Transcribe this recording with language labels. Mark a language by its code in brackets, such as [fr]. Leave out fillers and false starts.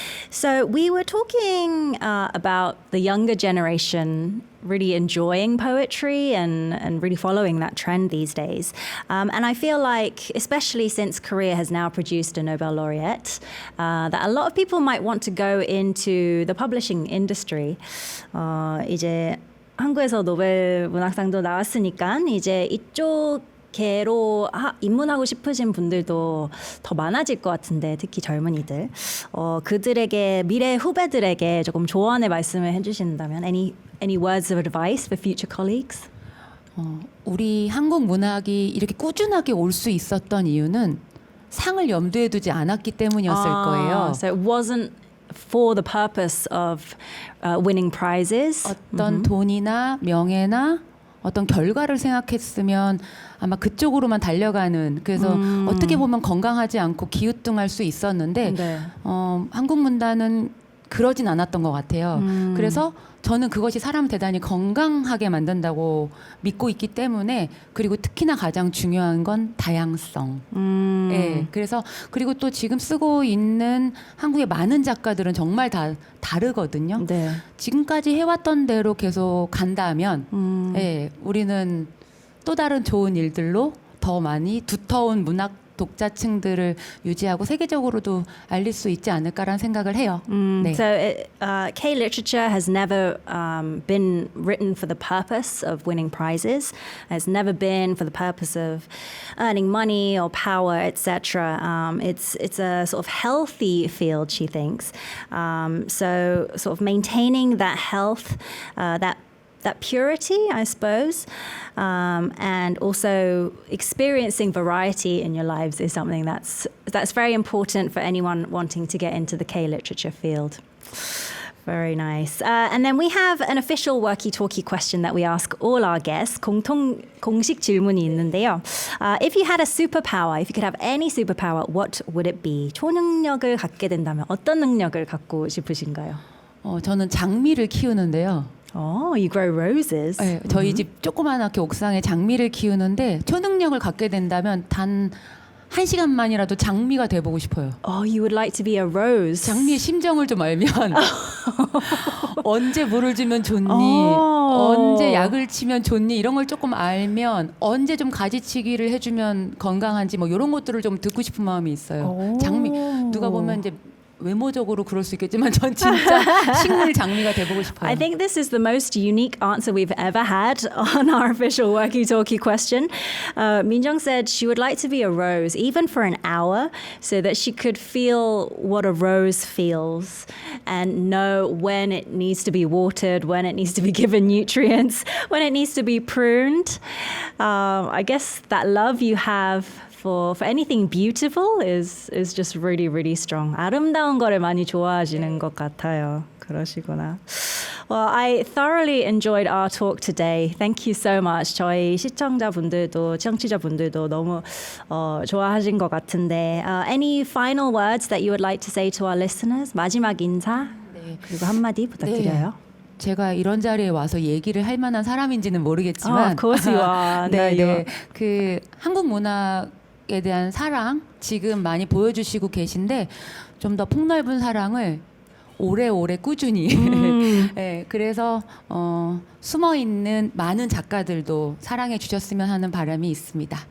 [en] So we were talking about the younger generation really enjoying poetry and really following that trend these days. And I feel like, especially since Korea has now produced a Nobel laureate, that a lot of people might want to go into the publishing industry. [ko] 이제 한국에서 노벨 문학상도 나왔으니까 이제 이쪽 개로 입문하고 싶으신 분들도 더 많아질 것 같은데 특히 젊은이들 그들에게 미래 후배들에게 조금 조언의 말씀을 해주신다면 [en] any words of advice for future colleagues? [ko] 우리 한국 문학이 이렇게 꾸준하게 올 수 있었던 이유는 상을 염두에 두지 않았기 때문이었을 거예요. [en] So it wasn't for the purpose of winning prizes. [ko] 어떤 돈이나 명예나 어떤 결과를 생각했으면 아마 그쪽으로만 달려가는 그래서 어떻게 보면 건강하지 않고 기우뚱할 수 있었는데 네. 한국 문단은 그러진 않았던 것 같아요. 그래서 저는 그것이 사람을 대단히 건강하게 만든다고 믿고 있기 때문에 그리고 특히나 가장 중요한 건 다양성. 예, 그래서 그리고 또 지금 쓰고 있는 한국의 많은 작가들은 정말 다 다르거든요. 네. 지금까지 해왔던 대로 계속 간다면 예, 우리는 또 다른 좋은 일들로 더 많이 두터운 문학 독자층들을 유지하고 세계적으로도 알릴 수 있지 않을까라는 생각을 해요. 네. [en] So K-literature has never been written for the purpose of winning prizes. It's never been for the purpose of earning money or power, etc. It's a sort of healthy field, she thinks. So sort of maintaining that health, that purity, I suppose, and also experiencing variety in your lives is something that's very important for anyone wanting to get into the K-literature field. Very nice. And then we have an official worky-talkie question that we ask all our guests. [ko] 공식 질문이 있는데요. [en] If you had a superpower, if you could have any superpower, what would it be? [ko] 초능력을 갖게 된다면 어떤 능력을 갖고 싶으신가요? 저는 장미를 키우는데요. [en] Oh, you grow roses. [ko] 네, 저희 집 조그만하게 옥상에 장미를 키우는데 초능력을 갖게 된다면 단 한 시간만이라도 장미가 돼보고 싶어요. [en] Oh, you would like to be a rose. [ko] 장미의 심정을 좀 알면 언제 물을 주면 좋니, 언제 약을 치면 좋니 이런 걸 조금 알면 언제 좀 가지치기를 해주면 건강한지 뭐 이런 것들을 좀 듣고 싶은 마음이 있어요. 장미 누가 보면 이제 외모적으로 그럴 수 있겠지만 전 진짜 식물 장미가 돼보고 싶어요. [en] I think this is the most unique answer we've ever had on our official walkie-talkie question. Minjung said she would like to be a rose, even for an hour, so that she could feel what a rose feels and know when it needs to be watered, when it needs to be given nutrients, when it needs to be pruned. I guess that love you have for anything beautiful is just really, really strong. [ko] 아름다운 거를 많이 좋아하시는 것 같아요. 그러시구나. [en] Well, I thoroughly enjoyed our talk today. Thank you so much. [ko] 저희 시청자분들도 청취자분들도 너무 좋아하신 것 같은데 [en] any final words that you would like to say to our listeners? [ko] 마지막 인사 그리고 한마디 부탁드려요. 제가 이런 자리에 와서 얘기를 할 만한 사람인지는 모르겠지만, [en] of course you are. [ko] 네, 그 한국 문학에 대한 사랑 지금 많이 보여주시고 계신데 좀 더 폭넓은 사랑을 오래오래 꾸준히 네, 그래서 숨어 있는 많은 작가들도 사랑해 주셨으면 하는 바람이 있습니다.